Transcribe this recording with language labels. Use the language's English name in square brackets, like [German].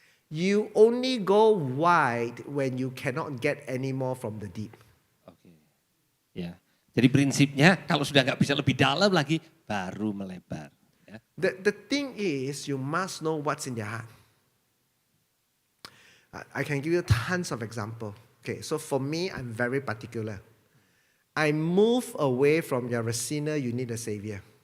[English] You only go wide when you cannot get any more from the deep. [Indonesian] Oke. Ya. Jadi prinsipnya kalau sudah nggak bisa lebih dalam lagi, baru melebar. Ya. [English] The thing is, you must know what's in their heart. I can give you tons of examples. Okay, so for me, I'm very particular. I move away from you're a sinner, you need a savior.